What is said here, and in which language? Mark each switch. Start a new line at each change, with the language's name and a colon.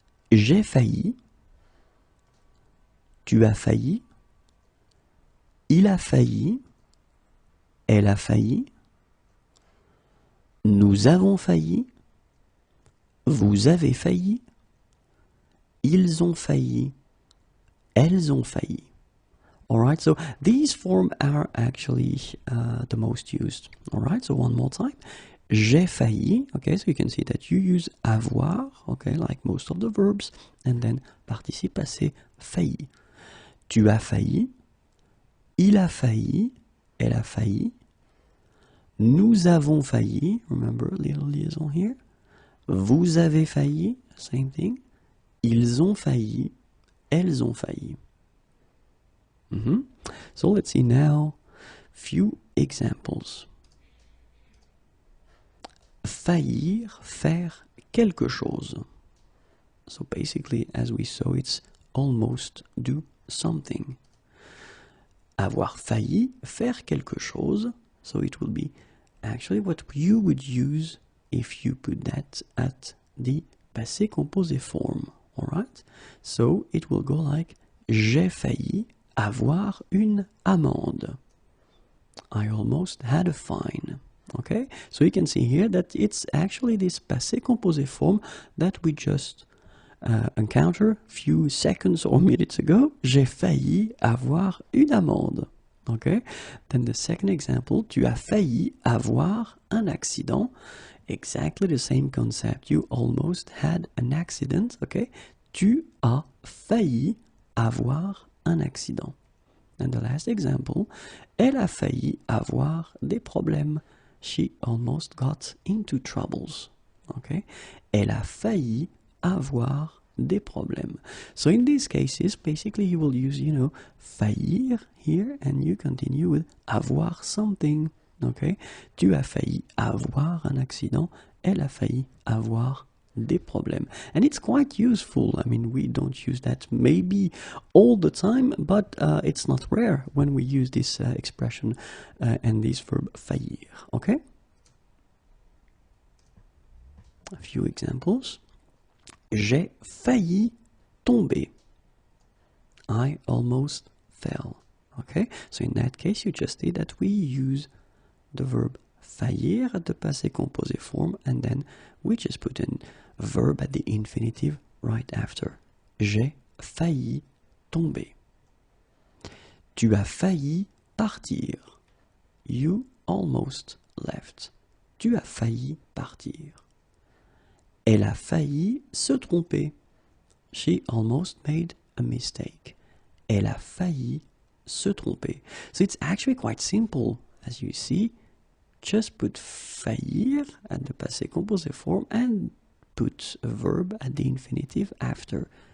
French: J'ai failli, tu as failli, il a failli, elle a failli, nous avons failli, vous avez failli, ils ont failli, elles ont failli.
English: Alright, so these forms are actually the most used. Alright, so one more time.
French: J'ai failli,
English: okay, so you can see that you use avoir, okay, like most of the verbs, and then participe passé failli.
French: Tu as failli, il a failli, elle a failli, nous avons failli,
English: remember little liaison here,
French: vous avez failli,
English: same thing,
French: ils ont failli, elles ont failli.
English: So let's see now few examples.
French: Faillir, faire quelque chose.
English: So basically, as we saw, it's almost do something.
French: Avoir failli, faire quelque chose.
English: So it will be actually what you would use if you put that at the passé composé form. Alright? So it will go like
French: j'ai failli avoir une amende.
English: I almost had a fine. Okay? So you can see here that it's actually this passé composé form that we just encounter few seconds or minutes ago.
French: J'ai failli avoir une amende.
English: Okay? Then the second example,
French: tu as failli avoir un accident.
English: Exactly the same concept. You almost had an accident.
French: Okay? Tu as failli avoir un accident.
English: And the last example,
French: elle a failli avoir des problèmes.
English: She almost got into troubles. Okay?
French: Elle a failli avoir des problèmes.
English: So in these cases, basically you will use, faillir here, and you continue with avoir something.
French: Okay? Tu as failli avoir un accident. Elle a failli avoir des problèmes.
English: And it's quite useful. I mean, we don't use that maybe all the time, but it's not rare when we use this expression and this verb faillir. Okay? A few examples.
French: J'ai failli tomber.
English: I almost fell. Okay? So in that case, you just see that we use the verb faillir at the passé composé form, and then we just put in a verb at the infinitive right after.
French: J'ai failli tomber. Tu as failli partir.
English: You almost left.
French: Tu as failli partir. Elle a failli se tromper.
English: She almost made a mistake.
French: Elle a failli se tromper.
English: So it's actually quite simple, as you see. Just put faillir at the passé composé form and put a verb at the infinitive after.